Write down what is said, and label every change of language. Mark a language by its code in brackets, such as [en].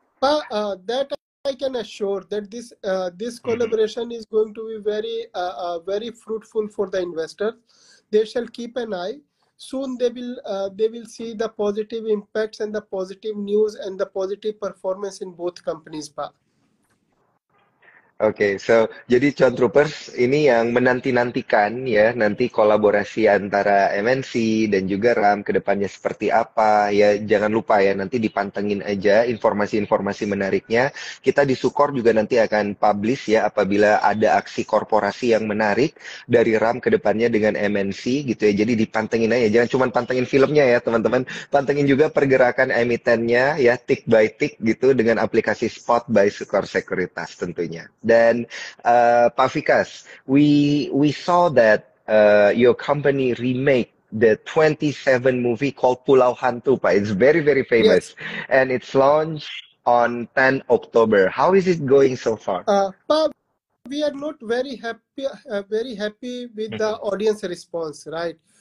[en] That I can assure that this collaboration is going to be very fruitful for the investors. They shall keep an eye. Soon they will see the positive impacts and the positive news and the positive performance in both companies, Pa. [id] Oke, so jadi Cuan Troopers ini yang menanti-nantikan ya nanti kolaborasi antara MNC dan juga RAM ke depannya seperti apa ya jangan lupa ya nanti dipantengin aja informasi-informasi menariknya kita di Sukor juga nanti akan publish ya apabila ada aksi korporasi yang menarik dari RAM ke depannya dengan MNC gitu ya jadi dipantengin aja jangan cuma pantengin filmnya ya teman-teman pantengin juga pergerakan emitennya ya [en] tick by tick [id] gitu dengan aplikasi Spot by Sucorsekuritas tentunya. [en] Then, Pak Vikas, we saw that your company remake the 27 movie called Pulau Hantu, Pak. It's very Yes. famous, and it's launched on 10 October. How is it going so far? Pa, we are not very happy with the audience response, right?